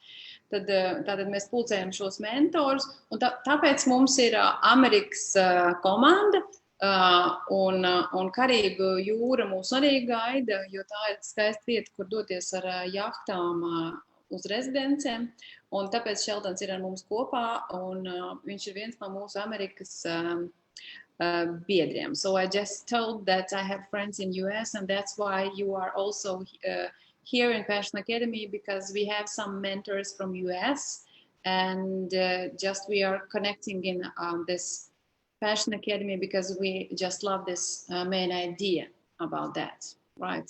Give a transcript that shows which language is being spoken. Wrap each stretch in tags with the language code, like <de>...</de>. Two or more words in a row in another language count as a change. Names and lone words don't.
<lv>Tātad mēs pulcējam šos mentorus, un tāpēc mums ir Amerikas komanda, un Karību jūra mūs arī gaida, jo tā ir skaista vieta, kur doties ar jahtām uz rezidencēm, un tāpēc Sheldons ir ar mums kopā, un viņš ir viens no mūsu Amerikas biedriem.</lv> <en>So I just told that I have friends in US, and that's why you are also here in Passion Academy, because we have some mentors from US, and just we are connecting in this Passion Academy because we just love this main idea about that, right?</en>